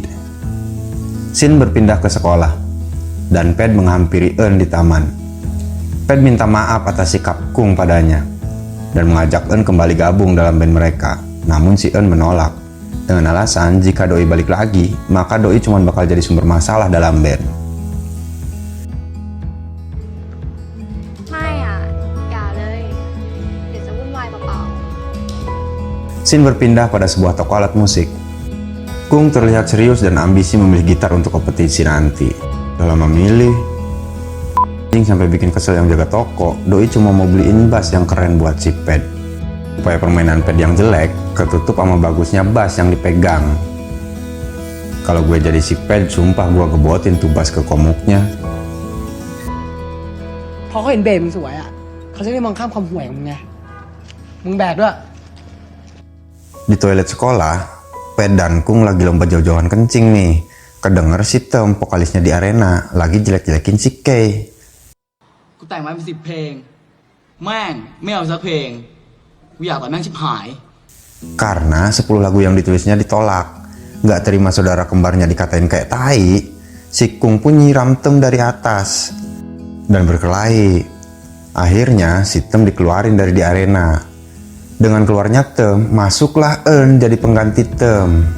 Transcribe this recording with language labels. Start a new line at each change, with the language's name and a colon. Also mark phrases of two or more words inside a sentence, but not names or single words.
Indonesian: Scene berpindah ke sekolah, dan Pet menghampiri Eun di taman. Pet minta maaf atas sikap Kung padanya, dan mengajak Eun kembali gabung dalam band mereka. Namun si Eun menolak. dengan alasan jika doi balik lagi, maka doi cuma bakal jadi sumber masalah dalam band.
Thai: ไม่อ่ะ อย่าเลย เดี๋ยวจะวุ่นวายเปล่า
Indonesian: Scene berpindah pada sebuah toko alat musik. Kung terlihat serius dan ambisi memilih gitar untuk kompetisi nanti. Dalam memilih, sampai bikin kesel yang jaga toko, doi cuma mau beliin bass yang keren buat si Ped. Supaya permainan Ped yang jelek ketutup sama bagusnya bass yang dipegang. Kalau gue jadi si Ped, sumpah gue gebotin tuh bass ke komuknya.
Thai: พอเขาเห็นเบสมึงสวยอ่ะเขาจะได้มองข้ามความห่วยของมึงไงมึงแบกด้วย
Indonesian: Di toilet sekolah, Ped dan Kung lagi lomba jauh-jauhan kencing nih. Kedenger si Tem, vokalisnya di arena, lagi jelek-jelekin si Kay.
Thai: กูแต่งมาเป็น10 เพลง แม่งไม่เอาสักเพลง กูอยากต่อยแม่งชิบหาย
Indonesian: Karena 10 lagu yang ditulisnya ditolak. Gak terima saudara kembarnya dikatain kayak tai, si Kung pun nyiram Tem dari atas. Dan berkelahi. Akhirnya si Tem dikeluarin dari di arena. Dengan keluarnya Tem, masuklah Eun jadi pengganti Tem.